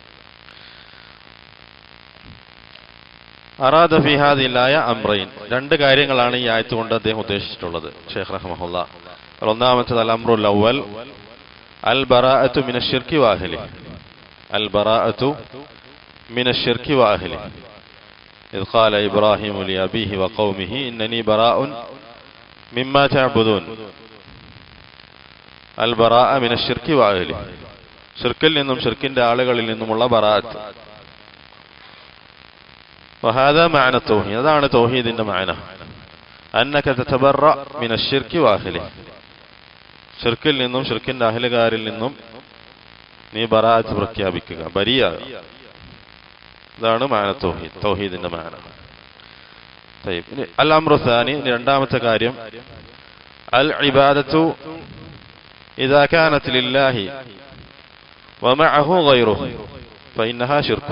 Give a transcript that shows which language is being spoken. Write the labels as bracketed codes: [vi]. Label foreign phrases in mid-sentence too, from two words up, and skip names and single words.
[ar] أراد في هذه الآية أمرين, [ml] രണ്ട് കാര്യങ്ങളാണ് ഈ ആയത്ത് കൊണ്ട് അദ്ദേഹം ഉദ്ദേശിച്ചിട്ടുള്ളത് ഷെയ്ഖ് റഹ്മഹുല്ലാ. [ar] ഒന്നാമത്തേത് الأمر الأول البراءة من الشرك وأهله البراءة من الشرك وأهله, അൽ ബറാഅത്തു മിനശ്ശിർക്കി വഅഹ്ലി. إذ قال إبراهيم لأبيه وقومه إنني براء مما تعبدون البراء من الشرك وأهله, [ml] ഷിർക്കിൽ നിന്നും ഷിർക്കിന്റെ ആളുകളിൽ നിന്നുമുള്ള ബറാഅത്ത്. [ar] وهذا معنى التوحيد, [ml] അതാണ് തൗഹീദിന്റെ മഅന. [ar] أنك تتبرأ من الشرك وأهله, [ml] ഷിർക്കിൽ നിന്നും ഷിർക്കിന്റെ അഹ്ലുകാരിൽ നിന്നും നീ ബറാഅത്ത് പ്രഖ്യാപിക്കുക, ബരിയാകുക. ഇതാണ് [ar] معنى التوحيد, [ml] തൗഹീദിന്റെ മഅന. [ar] الأمر الثاني, [ml] രണ്ടാമത്തെ കാര്യം [ar] العبادة إذا كانت لله ومعه غيره فإنها شرك.